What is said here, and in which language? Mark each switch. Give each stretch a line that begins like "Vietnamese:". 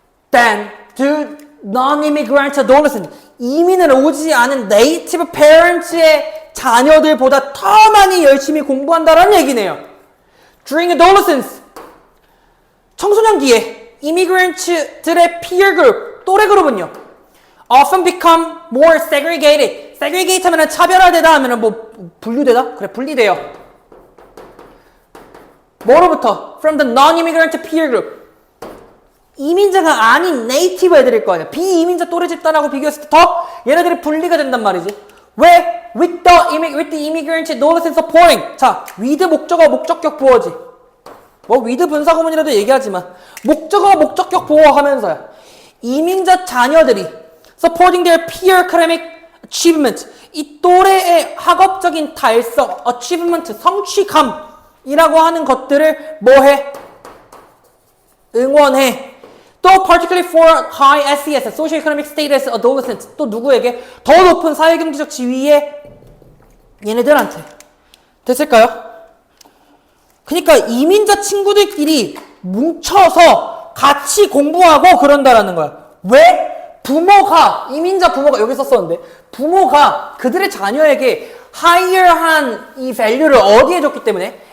English: than to non-immigrant adolescent.
Korean: 이민을 오지 않은 native parents의 자녀들보다 더 많이 열심히 공부한다라는 얘기네요.
English: During adolescence.
Korean: 청소년기에 immigrants들의 peer group, 또래 그룹은요.
English: often become more segregated.
Korean: segregate 하면은 차별화되다 하면은 분류되다? 그래, 분리돼요. 뭐로부터?
English: From the non-immigrant peer group.
Korean: 이민자가 아닌 네이티브 애들일 거 아니야. 비이민자 또래 집단하고 비교했을 때 더 얘네들이 분리가 된단 말이지. 왜?
English: With the immigrant adolescent supporting.
Korean: 자, with 목적어 목적격 보어지. with 분사구문이라도 얘기하지만 목적어 목적격 보어하면서야. 이민자 자녀들이
English: supporting their peer academic achievement.
Korean: 이 또래의 학업적인 달성, achievement, 성취감이라고 하는 것들을 뭐해? 응원해.
English: 또 particularly for high SES, socio-economic status adolescents.
Korean: 또 누구에게? 더 높은 사회경제적 지위의 얘네들한테. 됐을까요? 그러니까 이민자 친구들끼리 뭉쳐서 같이 공부하고 그런다라는 거야. 왜? 부모가, 이민자 부모가, 여기 썼었는데, 부모가 그들의 자녀에게 higher한 이 value를 어디에 줬기 때문에?